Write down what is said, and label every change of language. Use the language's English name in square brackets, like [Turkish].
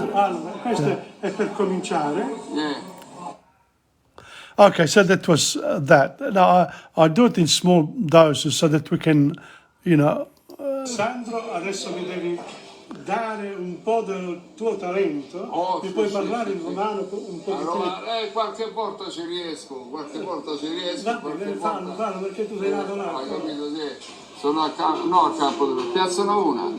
[Italian] Allora, questo è per cominciare. [English] Okay, so that was that. Now, I do it in small doses so that we can, [Italian] Sandro, adesso mi devi dare un po' del tuo talento, mi puoi parlare in romano un po' allora, qualche volta ci riesco, Va bene, fallo, perché tu sei nato là. Hai capito, sì. Sono a campo di Piazza Navona,